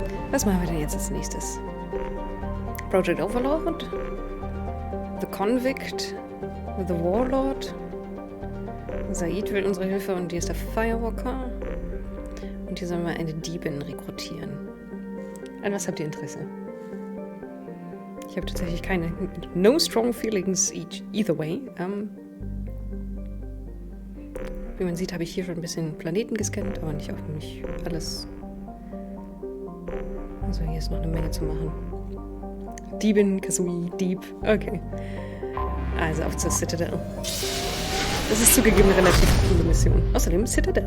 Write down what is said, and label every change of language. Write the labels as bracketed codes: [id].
[de] Was machen wir denn jetzt als nächstes? Project Overlord? The Convict? The Warlord? Said will unsere Hilfe und hier ist der Firewalker. Und hier sollen wir eine Diebin rekrutieren. An was habt ihr Interesse? Ich habe tatsächlich keine... [en] No strong feelings either way. [de] Wie man sieht, habe ich hier schon ein bisschen Planeten gescannt, aber nicht alles. Also hier ist noch eine Menge zu machen. Diebin, Kazooie, Dieb. Okay. Also auf zur Citadel. Das ist zugegeben eine relativ coole Mission. Außerdem Citadel.